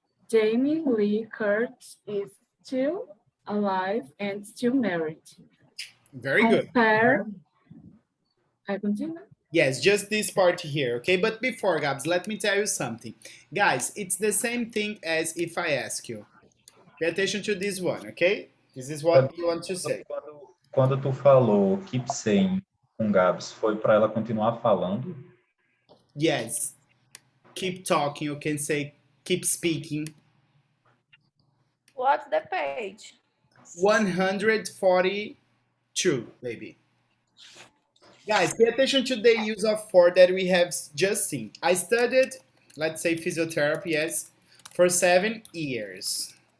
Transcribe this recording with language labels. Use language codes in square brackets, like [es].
[en] Jamie Lee Curtis is still alive and still married. Very good. Compare, I continue. Yes, just this part here, okay? But before, Gabs, let me tell you something. Guys, it's the same thing as if I ask you. Pay attention to this one, okay? This is what you want to say. [pt] Quando tu falou [en] keep saying [pt] com Gabs, foi para ela continuar falando? [en] Yes. Keep talking. You can say keep speaking. What's the page? 142, baby. Guys, pay attention to the use of for that we have just seen. I studied, let's say, physiotherapy, yes, for 7 years.